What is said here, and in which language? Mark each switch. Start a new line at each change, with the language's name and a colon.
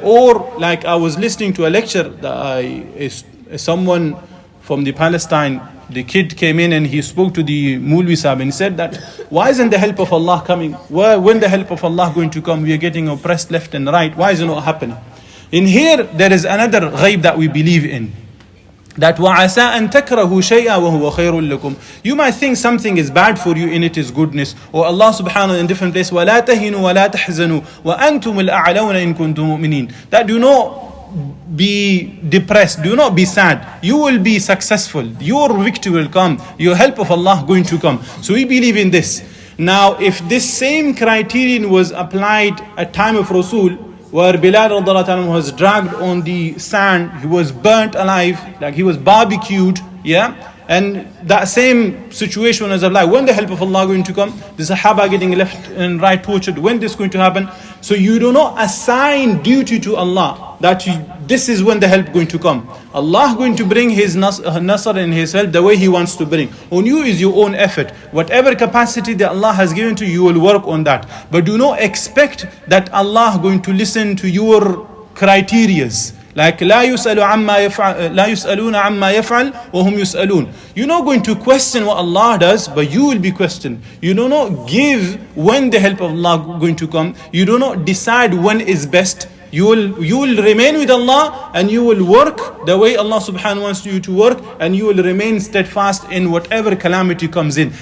English: Or like I was listening to a lecture that someone from the Palestine, the kid came in and he spoke to the Mulvi Sahib and he said that why isn't the help of Allah coming? When the help of Allah going to come? We are getting oppressed left and right. Why is it not happening? In here there is another ghaib that we believe in. That
Arabic: وَعَسَىٰ أَن تَكْرَهُ شَيْئًا وَهُوَ خَيْرٌ لَكُمْ.
English: You might think something is bad for you in it is goodness. Or Allah subhanahu wa ta'ala in different place,
Arabic: وَلَا تَهِنُوا وَلَا تَحْزَنُوا وَأَنْتُمُ الْأَعْلَوْنَ إِن كُنْتُم مُؤْمِنِينَ.
English: That do not be depressed, do not be sad. You will be successful. Your victory will come. Your help of Allah going to come. So we believe in this. Now if this same criterion was applied at time of Rasul, where Bilal was dragged on the sand, he was burnt alive, like he was barbecued, yeah? And that same situation was applied. When the help of Allah going to come? The Sahaba getting left and right tortured. When this going to happen? So you do not assign duty to Allah that this is when the help going to come. Allah going to bring His nasr and His help the way He wants to bring. On you is your own effort. Whatever capacity that Allah has given to you, you will work on that. But do not expect that Allah going to listen to your criterias. Like
Arabic: لا يسأل عما يفعل لا يسألون عما يفعل وهم يسألون.
English: You're not going to question what Allah does, but you will be questioned. You do not give when the help of Allah going to come. You do not decide when is best. You will remain with Allah and you will work the way Allah subhanahu wants you to work, and you will remain steadfast in whatever calamity comes in.